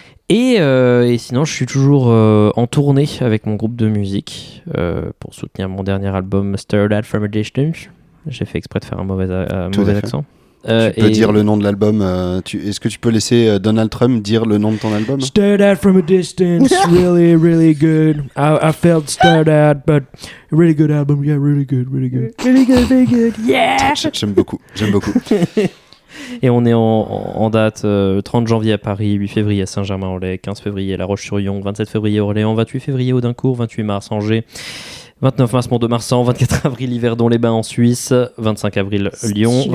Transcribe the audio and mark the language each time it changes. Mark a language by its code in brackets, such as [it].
[fr] Et sinon, je suis toujours en tournée avec mon groupe de musique pour soutenir mon dernier album Stared At From a Distance. J'ai fait exprès de faire un mauvais accent. Tu peux dire le nom de l'album. Est-ce que tu peux laisser Donald Trump dire le nom de ton album? [en] Stared at from a distance, really, really good. I felt stared at, but really good album, yeah, really good, really good. Really good, yeah. [fr] J'aime beaucoup. Et on est en date 30 janvier à Paris, 8 février à Saint-Germain-en-Laye, 15 février à La Roche-sur-Yon, 27 février à Orléans, 28 février au Audincourt, 28 mars Angers, 29 mars Mont-de-Marsan, 24 avril Yverdon-les-Bains en Suisse, 25 avril Lyon,